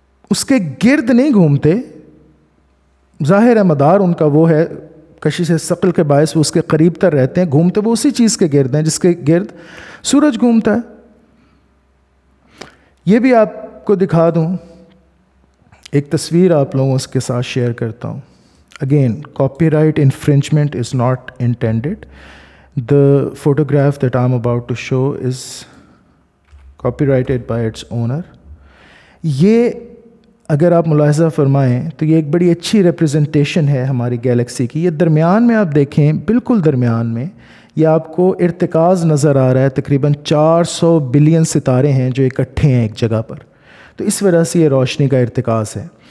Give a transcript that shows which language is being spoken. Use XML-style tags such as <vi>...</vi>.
<ur>اس کے گرد نہیں گھومتے۔ ظاہر ہے مدار ان کا وہ ہے، کشش ثقل کے باعث وہ اس کے قریب تر رہتے ہیں، گھومتے وہ اسی چیز کے گرد ہیں جس کے گرد سورج گھومتا ہے۔ یہ بھی آپ کو دکھا دوں، ایک تصویر آپ لوگوں کے ساتھ شیئر کرتا ہوں۔</ur> <en>Again copyright infringement is not intended. The photograph that I'm about to show is copyrighted by its owner.</en> <ur>یہ اگر آپ ملاحظہ فرمائیں تو یہ ایک بڑی اچھی ریپرزنٹیشن ہے ہماری گیلیکسی کی. یہ درمیان میں آپ دیکھیں، بالکل درمیان میں یہ آپ کو ارتکاز نظر آ رہا ہے. تقریباً 400 بلین ستارے ہیں جو اکٹھے ہیں ایک جگہ پر، تو اس وجہ سے یہ روشنی کا ارتکاز ہے.</ur>